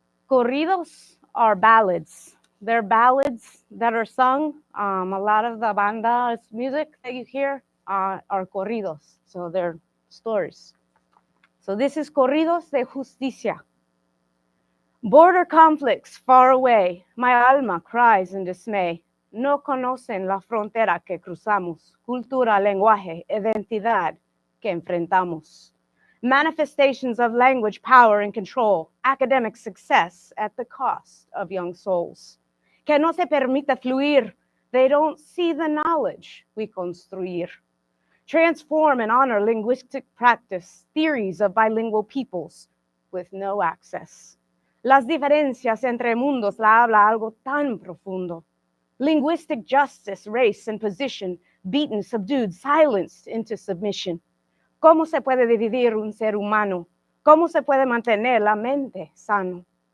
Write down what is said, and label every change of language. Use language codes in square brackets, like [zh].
[en] Corridos are ballads. They're ballads that are sung. A lot of the banda's music that you hear are corridos, so they're stories. So this is Corridos de Justicia. Border conflicts far away, my alma cries in dismay. [es] No conocen la frontera que cruzamos, cultura, lenguaje, identidad que enfrentamos. [en] Manifestations of language, power, and control, academic success at the cost of young souls. [es] Que no se permita fluir, [en] they don't see the knowledge we [es] construir. [en] Transform and honor linguistic practice, theories of bilingual peoples with no access. [es] Las diferencias entre mundos la habla algo tan profundo. [en] Linguistic justice, race, and position, beaten, subdued, silenced into submission. [es] ¿Cómo se puede dividir un ser humano? ¿Cómo se puede mantener la mente sano?